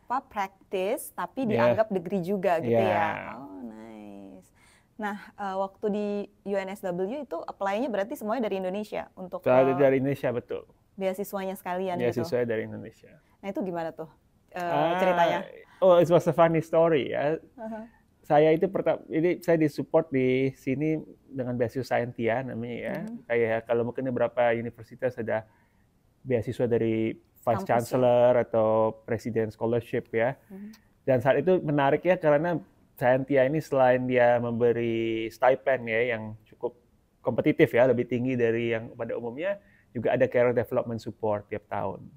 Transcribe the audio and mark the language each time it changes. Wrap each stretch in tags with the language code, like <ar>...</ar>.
<id>Praktis tapi dianggap degree juga gitu ya.</id> <en>Oh, nice.</en> <id>Nah, waktu di UNSW itu apply-nya berarti semuanya dari Indonesia untuk dari Indonesia, betul. Beasiswanya sekalian gitu. Beasiswanya dari Indonesia. Nah, itu gimana tuh ceritanya?</id> <en>Oh, it was a funny story</en> <id>ya. saya itu ini saya disupport di sini dengan beasiswa Scientia namanya ya. Kayak kalau mungkin beberapa universitas ada beasiswa dari Vice Chancellor atau President Scholarship ya. Dan saat itu menarik ya karena Scientia ini selain dia memberi stipend ya yang cukup kompetitif ya, lebih tinggi dari yang pada umumnya, juga ada career development support tiap tahun.</id>